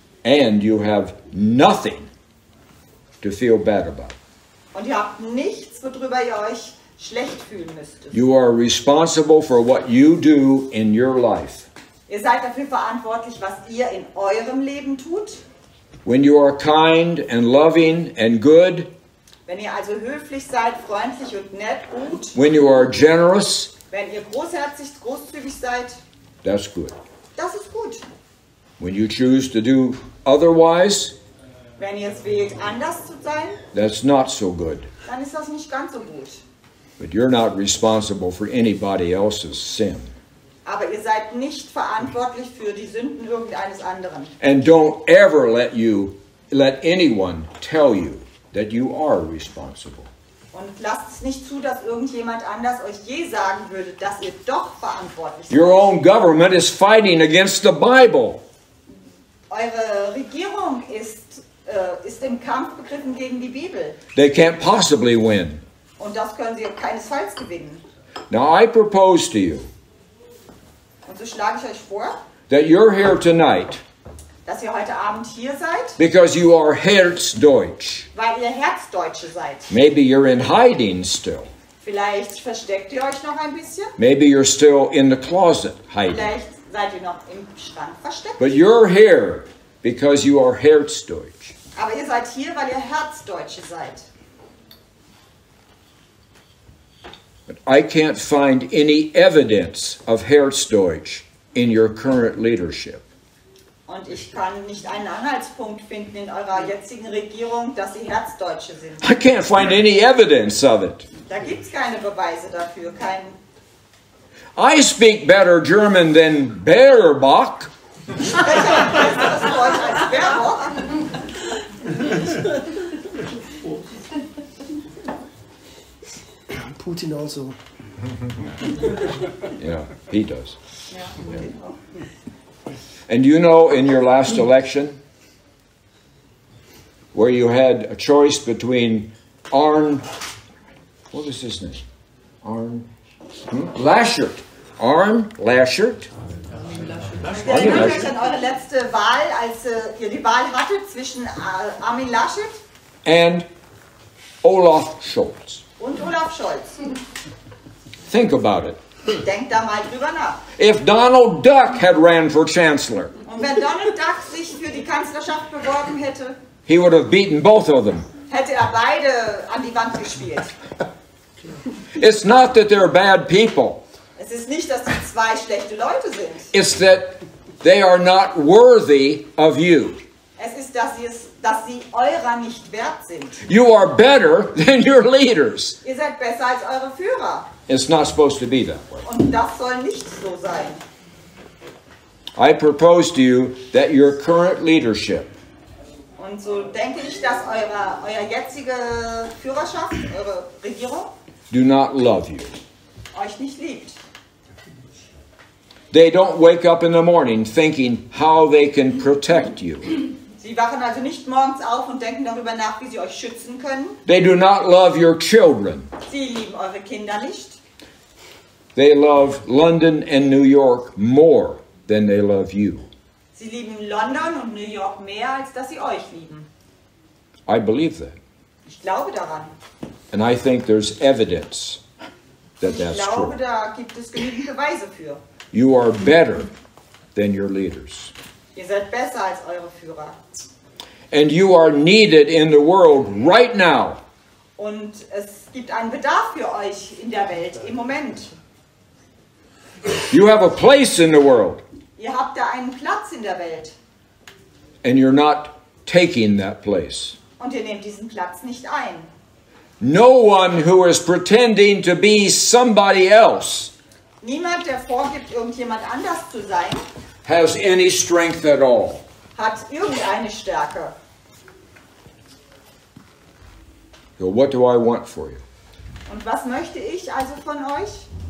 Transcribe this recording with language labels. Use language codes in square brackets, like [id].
[en] And you have nothing to feel bad about. [de] Und ihr habt nichts, worüber ihr euch schlecht fühlen müsstet. [en] You are responsible for what you do in your life. [de] Ihr seid dafür verantwortlich, was ihr in eurem Leben tut. [en] When you are kind and loving and good, [de] Wenn ihr also höflich seid, freundlich und nett, gut. [en] when you are generous, [de] Wenn ihr großherzig, großzügig seid, [en] that's good. [de] das ist gut. [en] When you choose to do otherwise, [de] Wenn ihr es wählt, anders zu sein, [en] that's not so good. [de] dann ist das nicht ganz so gut. [en] But you're not responsible for anybody else's sin. [de] Aber ihr seid nicht verantwortlich für die Sünden irgendeines anderen. [en] And don't ever let anyone tell you that you are responsible. [de] Und lasst es nicht zu, dass irgendjemand anders euch je sagen würde, dass ihr doch verantwortlich seid. [en] Your own government is fighting against the Bible. [de] Eure Regierung ist im Kampf begriffen gegen die Bibel. [en] They can't possibly win. [de] Und das können sie keinesfalls gewinnen. [en] Now I propose to you [de] Und so schlage ich euch vor, [en] that you're here tonight [de] dass ihr heute Abend hier seid, [en] because you are Herzdeutsch. [de] weil ihr Herzdeutsche seid. [en] Maybe you're in hiding still. [de] Vielleicht versteckt ihr euch noch ein bisschen. [en] Maybe you're still in the closet hiding. [de] Vielleicht seid ihr noch im Schrank versteckt. [en] But you're here because you are Herzdeutsch. [de] Aber ihr seid hier, weil ihr Herzdeutsche seid. [en] But I can't find any evidence of Herzdeutsch in your current leadership. [de] Und ich kann nicht einen Anhaltspunkt finden in eurer jetzigen Regierung, dass sie Herzdeutsche sind. [en] I can't find any evidence of it. [de] Da gibt es keine Beweise dafür. [en] I speak better German than Baerbock. [de] Ich spreche ein besseres Deutsch als Baerbock. [en] Putin also. Yeah, he does. Yeah. And you know, in your last election, where you had a choice between Arne, what was his name? Laschet. Arne Laschet. [de] Erinnert euch an eure letzte Wahl, als ihr die Wahl hattet zwischen Armin Laschet [en] And Olaf Scholz. [de] und Olaf Scholz. [en] Think about it. [de] Denkt da mal drüber nach. [en] If Donald Duck had ran for chancellor, [de] Und wenn Donald Duck sich für die Kanzlerschaft beworben hätte, [en] he would have beaten both of them. [de] hätte er beide an die Wand gespielt. [en] It's not that they're bad people. [de] Es ist nicht, dass die zwei schlechte Leute sind. [en] It's that they are not worthy of you. [de] Es ist, dass sie eurer nicht wert sind. [en] You are better than your leaders. [de] Ihr seid besser als eure Führer. [en] It's not supposed to be that way. [de] Und das soll nicht so sein. [en] I propose to you that your current leadership [de] Und so denke ich, dass euer jetzige Führerschaft, eure Regierung, [en] do not love you. [de] euch nicht liebt. [en] They don't wake up in the morning thinking how they can protect you. [de] Sie wachen also nicht morgens auf und denken darüber nach, wie sie euch schützen können. [en] They do not love your children. [de] Sie lieben eure Kinder nicht. [en] They love London and New York more than they love you. [de] Sie lieben London und New York mehr, als dass sie euch lieben. [en] I believe that. [de] Ich glaube daran. [en] And I think there's evidence that [de] Ich [en] that's [de] glaube, [en] true. [de] da gibt es genügend Beweise für. [en] You are better than your leaders. [de] Ihr seid besser als eure Führer. [en] And you are needed in the world right now. [de] Und es gibt einen Bedarf für euch in der Welt im Moment. [en] You have a place in the world. [de] Ihr habt da einen Platz in der Welt. [en] And you're not taking that place. [de] Und ihr nehmt diesen Platz nicht ein. [en] No one who is pretending to be somebody else [de] Niemand, der vorgibt, irgendjemand anders zu sein, [en] has any strength at all. [de] hat irgendeine Stärke. [en] So what do I want for you? [de] Und was möchte ich also von euch?